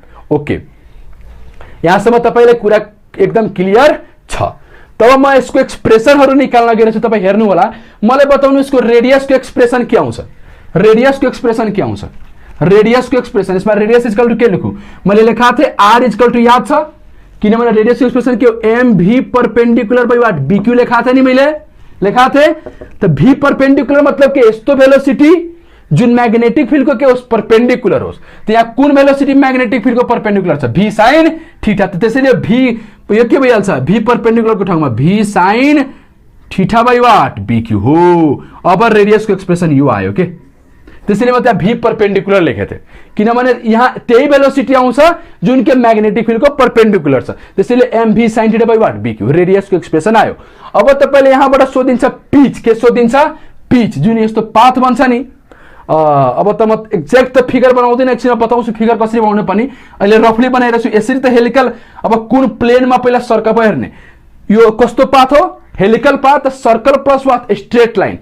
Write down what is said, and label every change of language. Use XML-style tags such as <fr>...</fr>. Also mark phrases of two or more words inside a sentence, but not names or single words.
<ne>ओके, यहाँसम्म तपाईले कुरा एकदम क्लियर छ। तब म यसको एक्सप्रेसनहरु निकाल्न गइरहेछु। तपाई हेर्नु होला। मलाई बताउनु यसको रेडियसको एक्सप्रेसन के आउँछ? रेडियसको एक्सप्रेसन के आउँछ? रेडियसको एक्सप्रेसन, यसमा</ne> <en>radius equal to</en> <ne>के लेखु? मैले लेखा थे</ne> <en>r equal to,</en> <ne>याद छ? किनभने रेडियसको एक्सप्रेसन के हो?</ne> <en>m v perpendicular by what?</en> <ne>bq लेखा थे नि मैले? लेखा थे। तो भी परपेंडिकुलर मतलब के? यस्तो भेलोसिटी जुन</ne> <en>magnetic field</en> <ne>को के होस्? परपेंडिकुलर होस्। तो यहाँ कुन भेलोसिटी</ne> <en>magnetic field</en> <ne>को परपेंडिकुलर छ?</ne> <en>v sine theta.</en> <ne>तो त्यसैले भी यो के भइहाल्छ? भी परपेंडिकुलर को ठाउँमा</ne> <en>v sine theta by what?</en> <ne>bq हो। अब रेडियस को एक्सप्रेसन यो आयो के? त्यसैले म त्यहाँ भी परपेंडिकुलर लेखे थे, किनभने यहाँ त्यही भेलोसिटी आउँछ जुन के</ne> <en>magnetic field</en> <ne>को परपेंडिकुलर छ।</ne> <en>त्यसैले m v sine theta by what?</en> <ne>bq। रेडियस को एक्सप्रेसन आयो। अब तपाईले यहाँबाट सोधिन्छ पिच। के सोधिन्छ? पिच। जुन यस्तो पाथ बन्छ नि। अब त म एक्ज्याक्ट त फिगर बनाउँदैन, एकछिनमा बताउँछु फिगर कसरी बनाउनु पनि। अहिले रफली बनाइरहेछु। यसरी त हेलिकल। अब कुन प्लेनमा पहिला सर्कल हेर्ने? यो कस्तो पाथ हो?</ne> <en>helical path. circle plus what? straight line.</en>